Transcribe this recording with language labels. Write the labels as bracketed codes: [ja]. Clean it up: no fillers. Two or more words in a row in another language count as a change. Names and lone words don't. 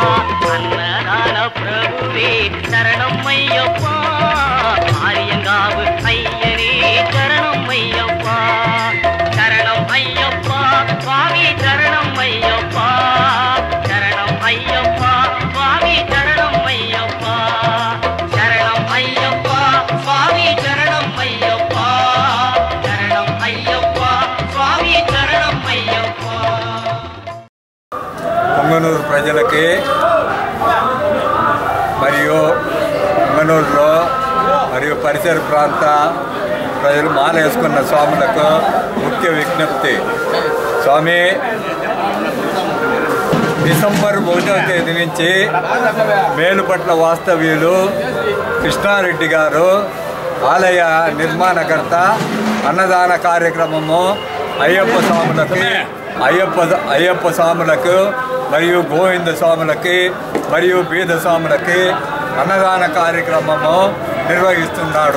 [ta] அன்னதான பிரபுவே சரணம் ஐயப்பா, ஆரியங்காவு ஐயனே சரணம் ஐயப்பா, சரணம் ஐயப்பா சுவாமி சரணம் ஐயப்பா, சரணம் ஐயப்பா சுவாமி சரணம் ஐயப்பா, சரணம் ஐயப்பா சுவாமி சரணம் ஐயப்பா, சரணம் ஐயப்பா சுவாమి சரணம் ஐயப்பா. [te] పొంగనూరు ప్రజలకి మరియు పొంగనూరులో మరియు పరిసర ప్రాంత ప్రజలు మాల వేసుకున్న స్వాములకు ముఖ్య విజ్ఞప్తి. స్వామి, డిసెంబర్ 1వ తేదీ నుంచి మేలుపట్ల వాస్తవ్యులు కృష్ణారెడ్డి గారు ఆలయ నిర్మాణకర్త అన్నదాన కార్యక్రమము అయ్యప్ప స్వాములకు మరియు గోవింద స్వాములకి మరియు బీద స్వాములకి అన్నదాన కార్యక్రమము నిర్వహిస్తున్నాడు.